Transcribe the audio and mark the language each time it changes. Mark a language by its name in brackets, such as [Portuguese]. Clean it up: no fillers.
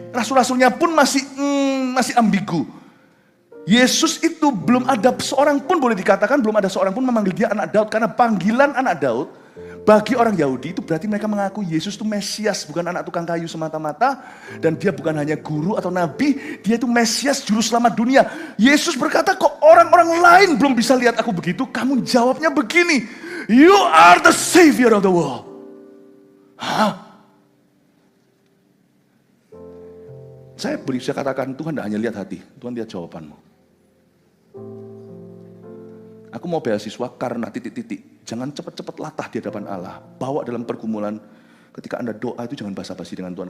[Indonesian] rasul-rasulnya pun masih ambigu. Yesus itu belum ada seorang pun, boleh dikatakan belum ada seorang pun memanggil dia anak Daud. Karena panggilan anak Daud bagi orang Yahudi itu berarti mereka mengaku Yesus itu Mesias, bukan anak tukang kayu semata-mata. Dan dia bukan hanya guru atau nabi, dia itu Mesias, juru selamat dunia. Yesus berkata, kok orang-orang lain belum bisa lihat aku begitu? Kamu jawabnya begini, [English] you are the savior of the world. [Indonesian] Hah? Saya bisa katakan Tuhan tidak hanya lihat hati, Tuhan lihat jawabanmu. Aku mau beasiswa karena titik-titik. Jangan cepat-cepat latah di hadapan Allah. Bawa dalam pergumulan. Ketika Anda doa itu jangan basa-basi dengan Tuhan.